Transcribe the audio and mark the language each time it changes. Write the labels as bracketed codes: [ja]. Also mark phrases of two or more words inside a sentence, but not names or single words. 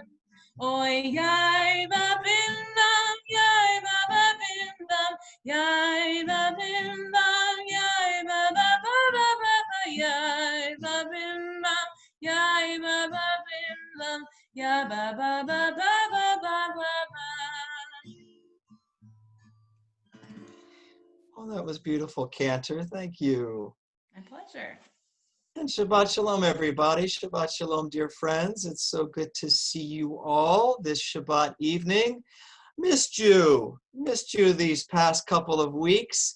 [en] Oy yai ba bim bam, yai ba ba bim bam, yai ba bim bam, yai ba ba ba ba ba ba, yai ba bim bam, yai ba ba bim bam, yai ba ba ba ba ba ba ba ba. Oh, that was beautiful, Cantor. Thank you. My pleasure. And [he] Shabbat Shalom, [en] everybody. [he] Shabbat Shalom, [en] dear friends. It's so good to see you all this Shabbat evening. Missed you these past couple of weeks.